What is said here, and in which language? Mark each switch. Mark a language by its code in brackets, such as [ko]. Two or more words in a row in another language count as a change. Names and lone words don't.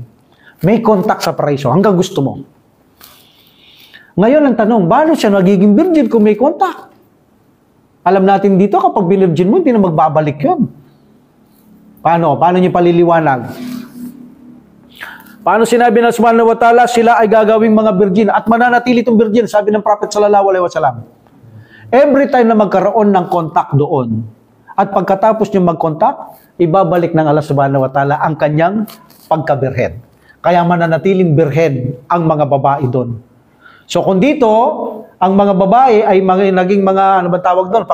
[tl] May contact sa paraiso hanggang gusto mo. Ngayon ang tanong, paano siya nagiging virgin kung may contact? Alam natin dito, kapag binirgin mo, hindi na magbabalik yun. Paano? Paano niyo paliliwanag? Paano sinabi ng [ar] Subhanahu wa Ta'ala, [tl] sila ay gagawing mga virgin at mananatili itong virgin, sabi ng Prophet [ar] sallallahu alaihi wasallam. [en] Every time [tl] na magkaroon ng contact doon, at pagkatapos niyo mag-contact, ibabalik ng Allah [ar] Subhanahu wa Ta'ala [tl] ang kanyang pagka-birhen. Kaya mananatiling birhen ang mga babae doon. So kung dito, ang mga babae ay naging mga, ano ba tawag doon?